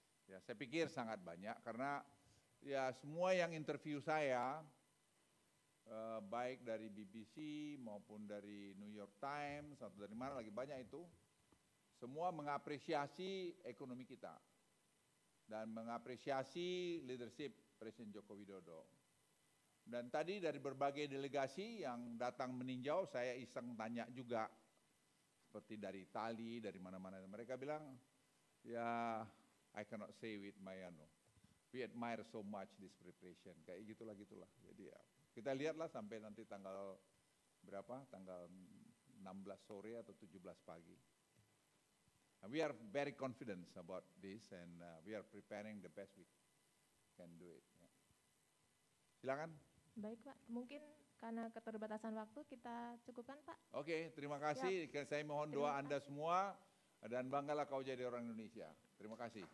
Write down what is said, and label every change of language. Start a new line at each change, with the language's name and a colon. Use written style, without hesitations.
Indonesian: Ya saya pikir sangat banyak karena ya semua yang interview saya, baik dari BBC maupun dari New York Times atau dari mana lagi banyak itu, semua mengapresiasi ekonomi kita dan mengapresiasi leadership Presiden Joko Widodo. Dan tadi dari berbagai delegasi yang datang meninjau, saya iseng tanya juga, seperti dari Itali, dari mana-mana. Mereka bilang, ya
English: I cannot say with my we admire so much this preparation.
Indonesian: Kayak gitulah. Jadi ya, kita lihatlah sampai nanti tanggal berapa? Tanggal 16 sore atau 17 pagi.
English: We are very confident about this and we are preparing the best we can do it.
Indonesian: Silakan. Baik Pak, mungkin karena keterbatasan waktu kita cukupkan Pak. Oke, terima kasih. Saya mohon doa Anda semua dan banggalah kau jadi orang Indonesia. Terima kasih.